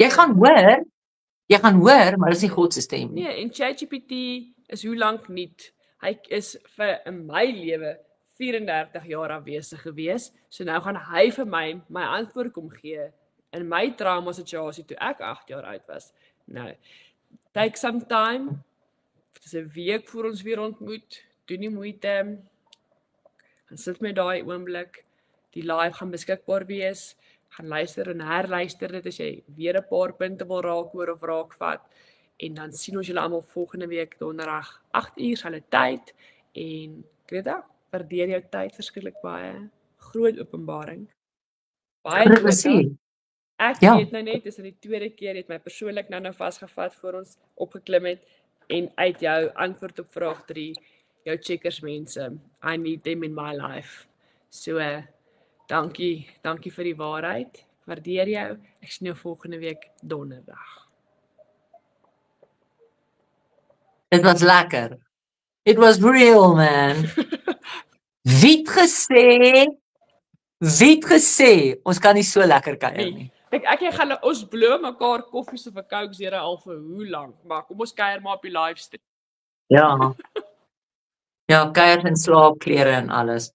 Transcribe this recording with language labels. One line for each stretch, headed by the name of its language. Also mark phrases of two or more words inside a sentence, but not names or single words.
Afrikaans: Jy gaan hoor, maar dis nie God se stem nie. Nee, en ChatGPT is hoe lank niet. Hy is vir in my lewe 34 jaar afwesig gewees. So nou gaan hy vir my antwoord kom gee in my trauma situasie toe ek 8 jaar oud was. Nou,
English: take some time.
Afrikaans: Dis 'n week voor ons weer ontmoet. Doen nie moeite. Gaan sit met daai oomblik. Die live gaan beskikbaar wees. Gaan luister en herluister dit as jy weer 'n paar punte wil raak oor of raakvat. En dan sien ons julle almal volgende week donderdag 8uur selfe tyd. En Greta, waardeer jou tyd verskriklik baie. Groot openbaring. Baie Presies. Ek Ja. weet nou net, dis in die tweede keer het my persoonlik nou vasgevat voor ons opgeklim het en uit jou antwoord op vraag 3, jou checkers mense,
English: I need them in my life.
Afrikaans: So, dankie vir die waarheid. Waardeer jou. Ek sien jou volgende week donderdag. Dit was lekker.
English: It was real, man.
Afrikaans: Wie het gesê ons kan nie so lekker kuier nie. Ek gaan ons blow mekaar koffies of 'n Coke Zero al vir hoe lank, maar kom ons kuier maar op die livestream. Ja. Ja, kuier en slaapklere en alles.